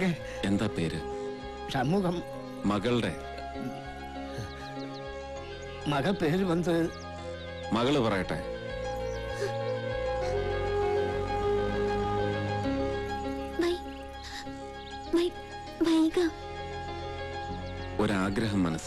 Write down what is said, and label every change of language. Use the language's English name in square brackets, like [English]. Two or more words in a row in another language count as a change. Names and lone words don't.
[Malayalam] എന്താ പേര്? சண்முகம். മകളുടെ [Tamil] மக பேர் வந்து [Malayalam] മകള് പറയട്ടെ. ഒരാഗ്രഹം മനസ്സിൽ.